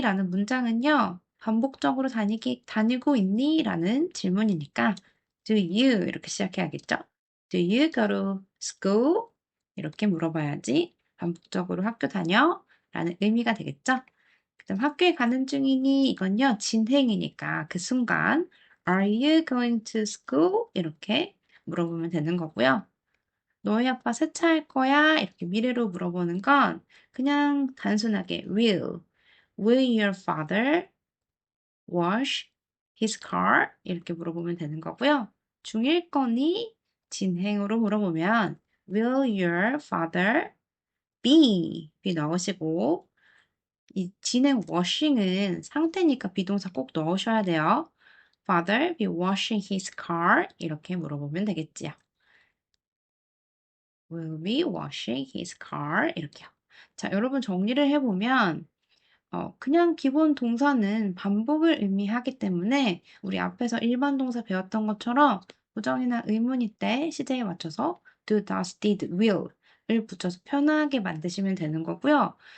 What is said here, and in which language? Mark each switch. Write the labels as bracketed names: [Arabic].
[Korean] 라는 문장은요, 반복적으로 다니고 있니? 라는 질문이니까, [English] do you? [Korean] 이렇게 시작해야겠죠? [English] Do you go to school? [Korean] 이렇게 물어봐야지 반복적으로 학교 다녀? 라는 의미가 되겠죠? 그다음 학교에 가는 중이니? 이건요, 진행이니까 그 순간, [English] are you going to school? [Korean] 이렇게 물어보면 되는 거고요. 너희 아빠 세차할 거야? 이렇게 미래로 물어보는 건 그냥 단순하게 [English] will your father wash his car? [Korean] 이렇게 물어보면 되는 거고요. 중일 거니? 진행으로 물어보면 [English] will your father be [Korean] 넣으시고 이 진행 washing은 상태니까 비동사 꼭 넣으셔야 돼요. [English] Father be washing his car? [Korean] 이렇게 물어보면 되겠지요. [English] Will be washing his car? [Korean] 이렇게요. 자, 여러분 정리를 해보면 그냥 기본 동사는 반복을 의미하기 때문에 우리 앞에서 일반 동사 배웠던 것처럼 부정이나 의문일 때 시제에 맞춰서 do, does, did, will을 붙여서 편하게 만드시면 되는 거고요.